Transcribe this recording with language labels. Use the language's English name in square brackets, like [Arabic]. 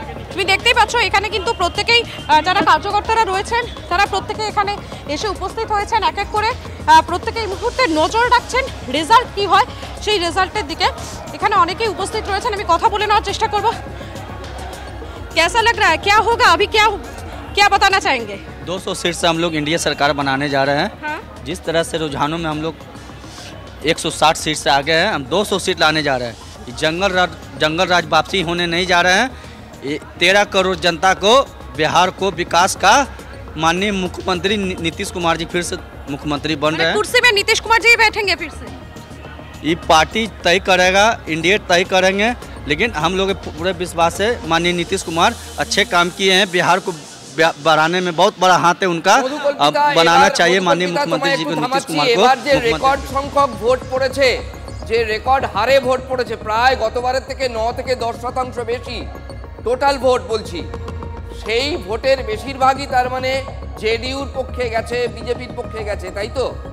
[Bangla] তুমি দেখতেই পাচ্ছ এখানে কিন্তু প্রত্যেকেই যারা কার্যকর্তারা রয়েছেন তারা প্রত্যেকে এখানে এসে উপস্থিত হয়েছেন, এক এক করে প্রত্যেকে এই মুহূর্তে নজর রাখছেন রেজাল্ট কি হয় সেই রেজাল্টের দিকে। এখানে অনেকেই উপস্থিত রয়েছেন, আমি কথা বলে নেওয়ার চেষ্টা করব। [Hindi] कैसा लग रहा है, क्या होगा अभी, क्या बताना चाहेंगे? 200 सीट से हम लोग इंडिया सरकार बनाने जा रहे हैं। हाँ? जिस तरह से रुझानों में हम लोग 160 सीट से आगे हैं, हम 200 सीट लाने जा रहे हैं। जंगल राज वापसी होने नहीं जा रहे हैं। 13 करोड़ जनता को, बिहार को विकास का माननीय मुख्यमंत्री नीतीश कुमार जी फिर से मुख्यमंत्री बन रहे हैं। कुर्सी में नीतीश कुमार जी बैठेंगे फिर से? ये पार्टी तय करेगा, इंडिया तय करेंगे, लेकिन हम लोग पूरे विश्वास है माननीय नीतीश कुमार अच्छे काम किए हैं। बिहार को बढ़ाने में बहुत बड़ा हाथ है उनका, अब बनाना चाहिए माननीय मुख्यमंत्री जी को, नीतीश कुमार को। [Bangla] রেকর্ড সংখ্যক ভোট পড়েছে, যে রেকর্ড হারে ভোট পড়েছে, প্রায় গতবারের থেকে 9 থেকে 10% বেশি টোটাল ভোট বলছি, সেই ভোটের বেশিরভাগই তার মানে জেডিইউর পক্ষে গেছে, বিজেপির পক্ষে গেছে, তাই তো?